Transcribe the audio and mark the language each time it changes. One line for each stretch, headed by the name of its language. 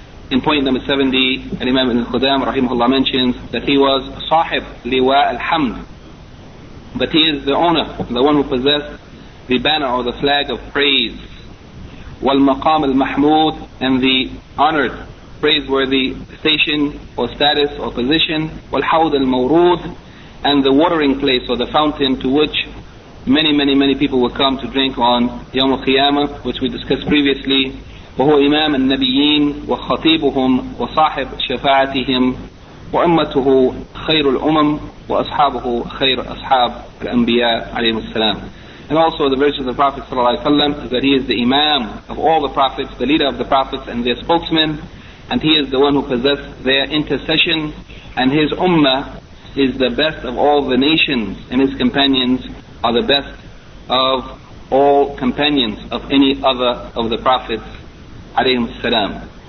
English: In point number 70, Al-Imam Ibn Khudam rahimahullah mentions that he was sahib liwa al-hamd, but he is the owner, the one who possessed the banner or the flag of praise, wal-maqam al-mahmud, and the honored, praiseworthy station or status or position, wal-hawd al-mawrud, and the watering place or the fountain to which many, many, many people will come to drink on Yawm al-Qiyamah, which we discussed previously.
Arabic: وهو إمام النبيين وخطيبهم وصاحب شفاعتهم وأمته خير الأمم وأصحابه خير أصحاب الأنبياء عليهم السلام.
English: And also the virtues of the Prophet صلى الله عليه وسلم is that he is the Imam of all the Prophets, the leader of the Prophets and their spokesman, and he is the one who possesses their intercession, and his Ummah is the best of all the nations, and his companions are the best of all companions of any other of the Prophets alayhim salam.